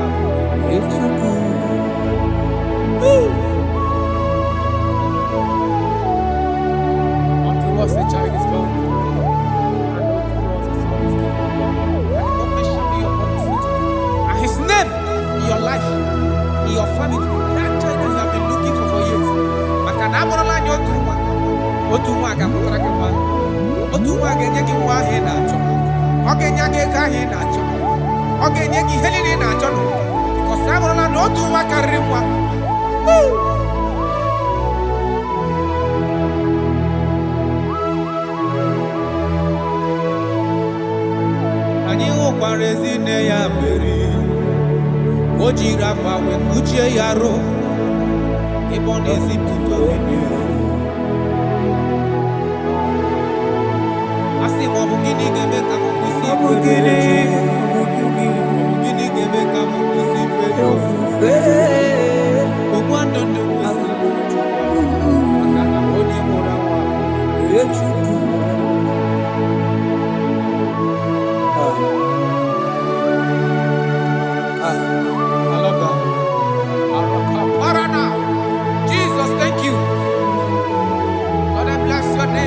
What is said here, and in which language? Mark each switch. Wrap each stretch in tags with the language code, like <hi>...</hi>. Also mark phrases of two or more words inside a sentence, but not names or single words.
<en>Echuku. Unto us a child is born. And unto us a son is given. And the government shall be upon his head. And his name in your life, in your family, that child that you have been looking for years. Makanamorola nyotuwa. Otuwa gamutakema. Otuwa genyegi wa he na cho. Ogenyage ka he na cho. Ogenyegi helini na cho. Because amorola no otuwa karimwa.</en> <ig>Anyị hụkwara ezi nne ya mmeri. O jiri akwa wee kpuchie ya arụ. Ebe ọ na-ezipụta obibi. Asị m ọ bụ gịnị ga-eme ka m kwụsị ife gịnị? Ọ bụ gịnị ga-eme ka m kwụsị ife ofufe? Ogbu ndụ ndụ kwesịrị maka na onye mụrụ nwa Chukwu.</ig> <en>I love that. Jesus, thank you. Lord, I bless your name.</en>